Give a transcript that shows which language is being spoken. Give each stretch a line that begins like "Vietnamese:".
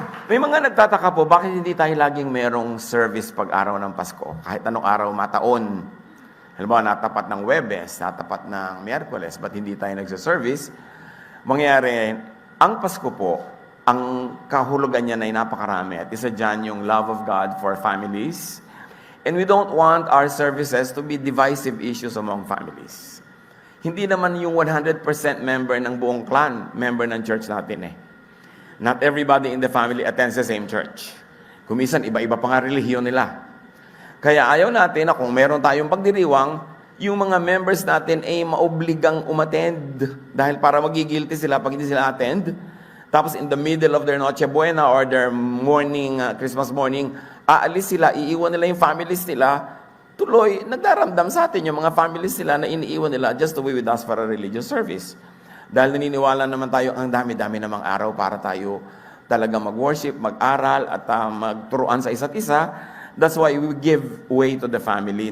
Filipino: May mga nagtataka po, bakit hindi tayo laging merong service pag araw ng Pasko? Kahit anong araw mataon. Halimbawa, natapat ng Webes, natapat ng Miyerkules, ba't hindi tayo nagsa-service? Mangyari, ang Pasko po, ang kahulugan niya ay napakarami. At isa dyan yung
English: love of God for families. And we don't want our services to be divisive issues among families.
Filipino: Hindi naman yung 100% member ng buong clan, member ng church natin eh.
English: Not everybody in the family attends the same church.
Filipino: Kumisan, iba-iba pa nga relihiyon nila. Kaya ayaw natin na kung meron tayong pagdiriwang, yung mga members natin ay maobligang umattend. Dahil para magigilty sila pag hindi sila attend. Tapos
English: in the middle of their Noche Buena or their morning, Christmas morning,
Filipino: aalis sila, iiwan nila yung families nila. Tuloy, nagdaramdam sa atin yung mga families nila na iniiwan nila
English: just to be with us for a religious service.
Filipino: Dahil naniniwala naman tayo, ang dami-dami namang araw para tayo talaga mag-worship, mag-aral, at magturuan sa isa't isa.
English: That's why we give way to the family.